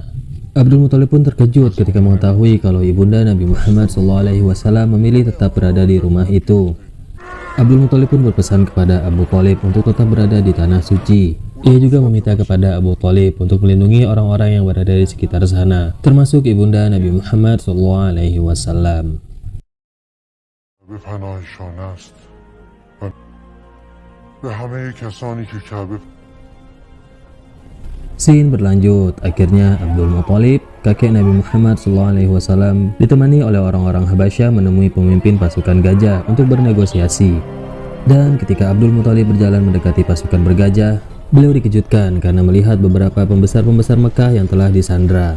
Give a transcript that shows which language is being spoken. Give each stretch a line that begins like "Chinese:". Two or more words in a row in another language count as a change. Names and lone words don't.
Indonesian: Abdul Muthalib pun terkejut ketika mengetahui kalau ibunda Nabi Muhammad SAW memilih tetap berada di rumah itu. Abdul Muthalib pun berpesan kepada Abu Thalib untuk tetap berada di tanah suci. Ia juga meminta kepada Abu Thalib untuk melindungi orang-orang yang berada di sekitar sana, termasuk ibunda Nabi Muhammad SAW.
Persian: به پناهشان است و به همه کسانی که کعبه
Indonesian: Scene berlanjut, akhirnya Abdul Muthalib, kakek Nabi Muhammad SAW, ditemani oleh orang-orang Habasyah menemui pemimpin pasukan gajah untuk bernegosiasi. Dan ketika Abdul Muthalib berjalan mendekati pasukan bergajah, beliau dikejutkan karena melihat beberapa pembesar-pembesar Mekah yang telah disandra.